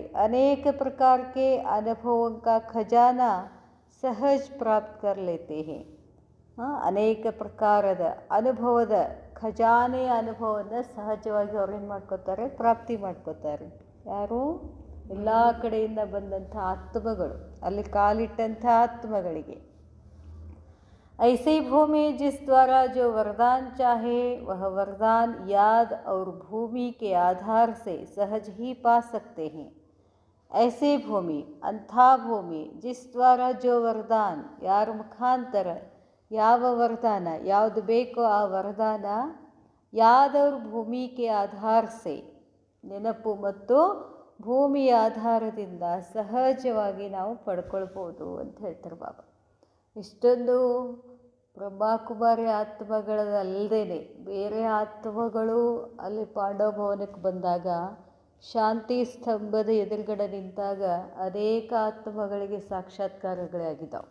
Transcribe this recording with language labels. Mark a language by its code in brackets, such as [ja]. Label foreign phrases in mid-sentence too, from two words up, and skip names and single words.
[hi] अनेक प्रकार के अनुभवों का खजाना सहज प्राप्त कर लेते हैं. [kn] ಅನೇಕ ಪ್ರಕಾರದ ಅನುಭವದ ಖಜಾನೆಯ ಅನುಭವವನ್ನು ಸಹಜವಾಗಿ ಅವ್ರು ಏನು ಮಾಡ್ಕೋತಾರೆ? ಪ್ರಾಪ್ತಿ ಮಾಡ್ಕೋತಾರೆ. ಯಾರು? ಎಲ್ಲ ಕಡೆಯಿಂದ ಬಂದಂಥ ಆತ್ಮಗಳು, ಅಲ್ಲಿ ಕಾಲಿಟ್ಟಂಥ ಆತ್ಮಗಳಿಗೆ. [hi] ऐसी भूमि जिस द्वारा जो वरदान चाहे वह वरदान याद और भूमि के आधार से सहज ही पा सकते हैं. ऐसी भूमि, [kn] ಅಂಥ ಭೂಮಿ, [hi] जिस द्वारा जो वरदान, [kn] ಯಾರ ಮುಖಾಂತರ ಯಾವ ವರದಾನ, ಯಾವುದು ಬೇಕೋ ಆ ವರದಾನ [hi] याद और भूमि के आधार से, [kn] ನೆನಪು ಮತ್ತು ಭೂಮಿಯ ಆಧಾರದಿಂದ ಸಹಜವಾಗಿ ನಾವು ಪಡ್ಕೊಳ್ಬೋದು ಅಂತ ಹೇಳ್ತಾರೆ ಬಾಬಾ. ಇಷ್ಟೊಂದು ಬ್ರಹ್ಮಕುಮಾರಿ ಆತ್ಮಗಳಲ್ಲದೇ ಬೇರೆ ಆತ್ಮಗಳು ಅಲ್ಲಿ ಪಾಂಡವ ಭವನಕ್ಕೆ ಬಂದಾಗ, ಶಾಂತಿ ಸ್ತಂಭದ ಎದುರುಗಡೆ ನಿಂತಾಗ ಅನೇಕ ಆತ್ಮಗಳಿಗೆ ಸಾಕ್ಷಾತ್ಕಾರಗಳೇ ಆಗಿದ್ದಾವೆ.